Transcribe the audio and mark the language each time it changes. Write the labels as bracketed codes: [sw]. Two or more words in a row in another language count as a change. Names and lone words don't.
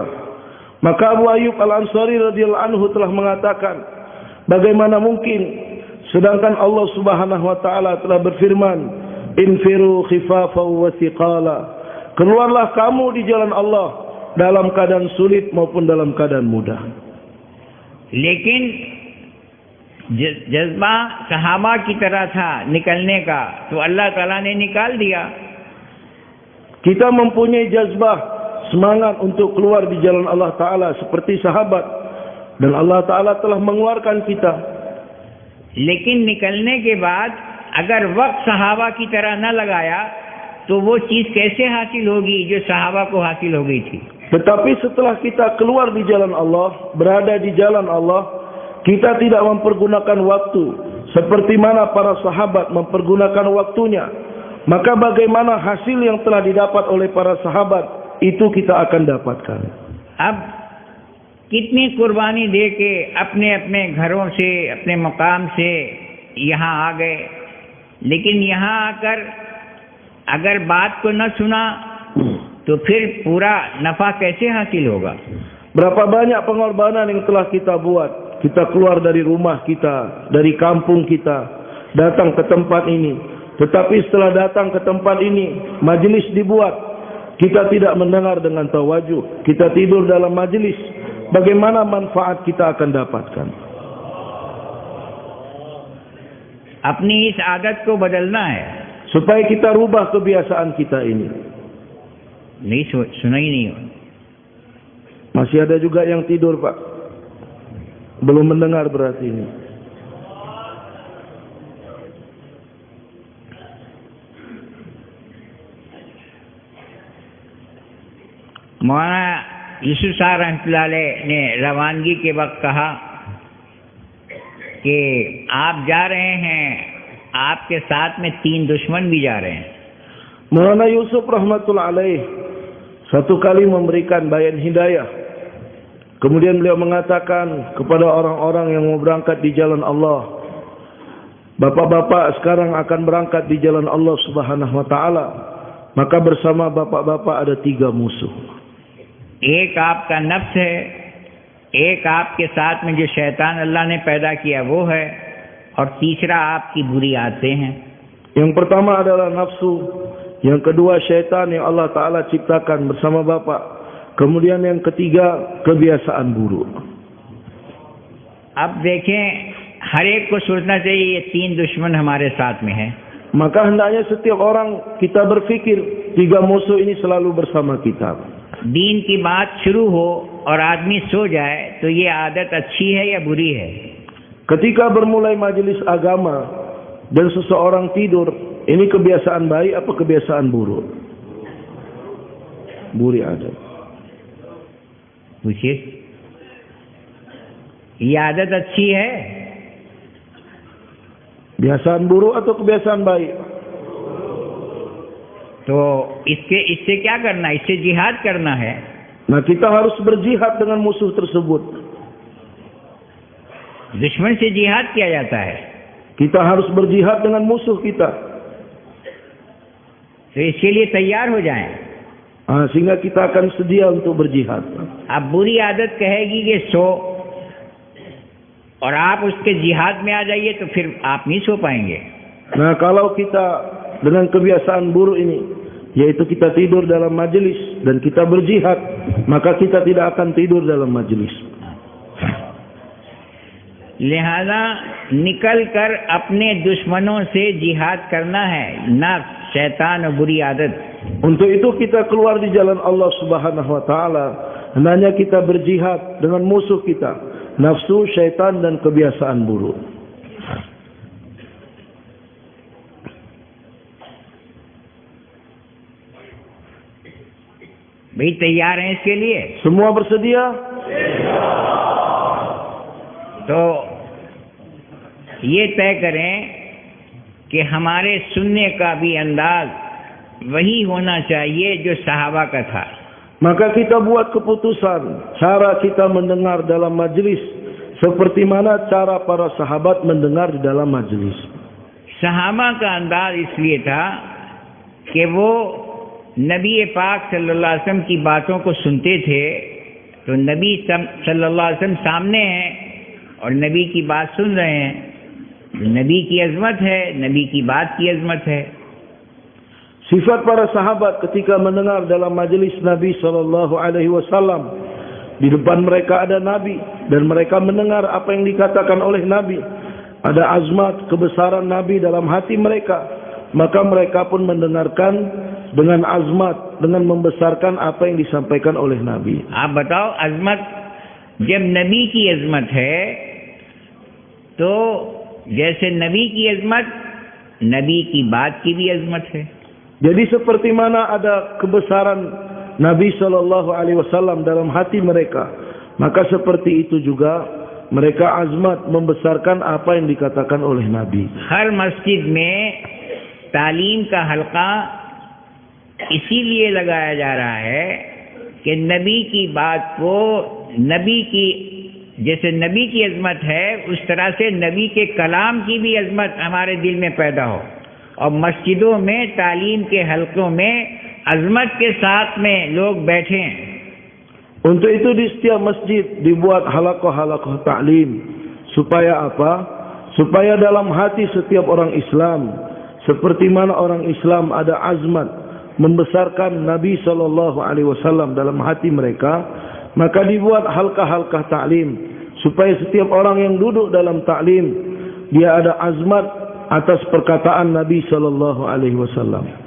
[id] Maka Abu Ayyub Al-Ansari [ar] رضي الله عنه [id] telah mengatakan, bagaimana mungkin sedangkan Allah [ar] سبحانه وتعالى [id] telah berfirman, [ar] "انفروا خفافا وثقالا." [id] Keluarlah kamu di jalan Allah dalam keadaan sulit maupun dalam keadaan mudah. [ur] لیکن جذبہ صحابہ کی طرح تھا نکلنے کا، تو اللہ تعالیٰ نے نکال دیا. [id] Kita mempunyai jazbah, semangat untuk keluar di jalan Allah taala seperti sahabat, dan Allah taala telah mengeluarkan kita. [ur] لیکن نکلنے کے بعد اگر وقت صحابہ کی طرح نہ لگایا تو وہ چیز کیسے حاصل ہوگی جو صحابہ کو حاصل ہو گئی تھی. [id] Tetapi setelah kita keluar di jalan Allah, berada di jalan Allah, kita tidak mempergunakan waktu seperti mana para sahabat mempergunakan waktunya, maka bagaimana hasil yang telah didapat oleh para sahabat itu kita akan dapatkan. [ur] اب کتنی قربانی دے کے اپنے اپنے گھروں سے، اپنے مقام سے یہاں آ گئے، لیکن یہاں آ کر اگر بات کو نہ سنا تو پھر پورا نفع کیسے حاصل ہوگا. [id] Berapa banyak pengorbanan yang telah kita buat. Kita keluar dari rumah kita, dari kampung kita, datang ke tempat ini. Tetapi setelah datang ke tempat ini, majelis dibuat, kita tidak mendengar dengan tawajuh, kita tidur dalam majelis. Bagaimana manfaat kita akan dapatkan? [ur] اپنی اس عادت کو بدلنا ہے. [id] supaya kita rubah kebiasaan kita ini. [ur] نہیں سنا ہی نہیں ہو. [id] Masih ada juga yang tidur, Pak. Belum mendengar berarti ini. [ur] مولانا یوسف صاحب [ar] رحمۃ اللہ علیہ [ur] نے روانگی کے وقت کہا کہ آپ جا رہے ہیں، آپ کے ساتھ میں 3 دشمن بھی جا رہے ہیں. [id] Maulana Yusuf [ar] رحمة الله عليه [id] satu kali memberikan bayan hidayah. Kemudian beliau mengatakan kepada orang-orang yang mau berangkat di jalan Allah, bapak-bapak sekarang akan berangkat di jalan Allah [ar] سبحانه وتعالى. [id] Maka bersama bapak-bapak ada 3 musuh. [ur] ایک آپ کا نفس ہے، ایک آپ کے ساتھ میں جو شیطان اللہ نے پیدا کیا وہ ہے، اور تیسرا آپ کی بری عادتیں ہیں. [id] Yang pertama adalah nafsu, yang kedua syaitan yang Allah Ta'ala ciptakan bersama bapak, kemudian yang ketiga kebiasaan buruk. [ur] اب دیکھیں، ہر ایک کو سوچنا چاہیے یہ 3 دشمن ہمارے ساتھ میں ہیں. [id] Maka hendaknya setiap orang kita berpikir 3 musuh ini selalu bersama kita. [ur] دین کی بات شروع ہو اور آدمی سو جائے تو یہ عادت اچھی ہے یا بری ہے? [id] Ketika bermulai majelis agama dan seseorang tidur, ini kebiasaan baik apa kebiasaan buruk? [ur] بری عادت. پوچھیے، یہ عادت اچھی ہے? [id] Kebiasaan buruk atau kebiasaan baik? [ur] تو اس سے کیا کرنا ہے? اس سے جہاد کرنا ہے. [id] Nah, kita harus berjihad dengan musuh tersebut. [ur] دشمن سے جہاد کیا جاتا ہے, [id] Kita harus berjihad dengan musuh kita. [ur] تو اس کے لیے تیار ہو جائیں. [id] Sehingga kita akan sedia untuk berjihad. [ur] اب بری عادت کہے گی کہ سو، اور آپ اس کے جہاد میں آ جائیے تو پھر آپ نہیں سو پائیں گے. [id] Nah, kalau kita dengan kebiasaan buruk ini, yaitu kita tidur dalam majelis dan kita berjihad, maka kita tidak akan tidur dalam majelis. [ur] لہٰذا نکل کر اپنے دشمنوں سے جہاد کرنا ہے، نفس، شیطان اور بری عادت. [id] Untuk itu kita keluar di jalan Allah [ar] سبحانه وتعالى, [id] hendaknya kita berjihad dengan musuh kita, nafsu, syaitan dan kebiasaan buruk. [ur] بھائی تیار ہیں اس کے لیے? [id] Semua bersedia? [ur] تو یہ طے کریں کہ ہمارے سننے کا بھی انداز وہی ہونا چاہیے جو صحابہ کا تھا. [id] Maka kita buat keputusan, cara kita mendengar dalam majelis seperti mana cara para sahabat mendengar di dalam majelis. [ur] صحابہ کا انداز اس لیے تھا کہ وہ نبی پاک [ar] صلى الله عليه وسلم [ur] کی باتوں کو سنتے تھے، تو نبی [ar] صلى الله عليه وسلم [ur] سامنے ہیں اور نبی کی بات سن رہے ہیں، نبی کی عظمت ہے، نبی کی بات کی عظمت ہے. [id] Sifat para sahabat ketika mendengar dalam majelis Nabi [ar] صلى الله عليه وسلم, [id] di depan mereka ada Nabi dan mereka mendengar apa yang dikatakan oleh Nabi. Ada azmat kebesaran Nabi dalam hati mereka, maka mereka pun mendengarkan dengan azmat, dengan membesarkan apa yang disampaikan oleh Nabi. [ur] آپ بتاؤ، عظمت جب نبی کی عظمت ہے تو جیسے نبی کی عظمت، نبی کی بات کی بھی عظمت ہے. [id] Jadi seperti mana ada kebesaran Nabi [ar] صلى الله عليه وسلم [id] dalam hati mereka, maka seperti itu juga mereka azmat membesarkan apa yang dikatakan oleh Nabi. [ur] ہر مسجد میں تعلیم کا حلقہ اسی لیے لگایا جا رہا ہے کہ نبی کی بات کو، نبی کی جیسے نبی کی عظمت ہے اس طرح سے نبی کے کلام کی بھی عظمت ہمارے دل میں پیدا ہو، اور مسجدوں میں تعلیم کے حلقوں میں عظمت کے ساتھ میں لوگ بیٹھے. [id] Untuk itu di setiap masjid dibuat halaqah-halaqah ta'lim. Supaya apa? Supaya dalam hati setiap orang Islam, seperti mana orang Islam ada azmat membesarkan Nabi [ar] صلى الله عليه وسلم [id] dalam hati mereka, maka dibuat halqah-halqah ta'lim supaya setiap orang yang duduk dalam ta'lim dia ada azmat atas perkataan Nabi [ar] صلى الله عليه وسلم.